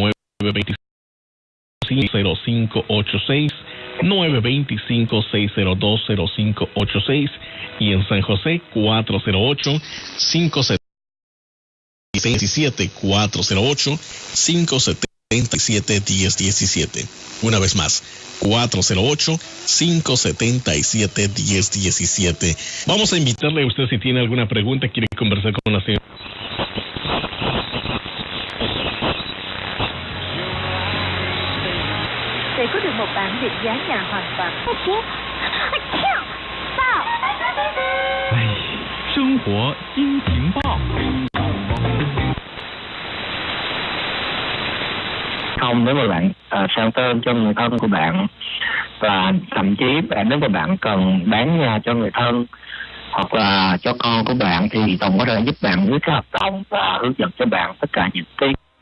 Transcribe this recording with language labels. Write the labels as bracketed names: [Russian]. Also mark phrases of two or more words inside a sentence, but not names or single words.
[Spanish] 925-0586, 925-602-0586 y en San José 408-577, 408-577-1017. Una vez más, 408-577-1017. Vamos a invitarle a usted si tiene alguna pregunta, quiere conversar con la señora. [Vietnamese] Để có được một bản định giá nhà hoàn toàn. Sinh活金情报. Không, nếu mà bạn sang tên cho người thân của bạn, và thậm chí nếu mà bạn cần bán nhà cho người thân hoặc là cho con của bạn, thì Tùng có thể giúp bạn với cái hợp đồng và hướng dẫn cho bạn tất cả những cái.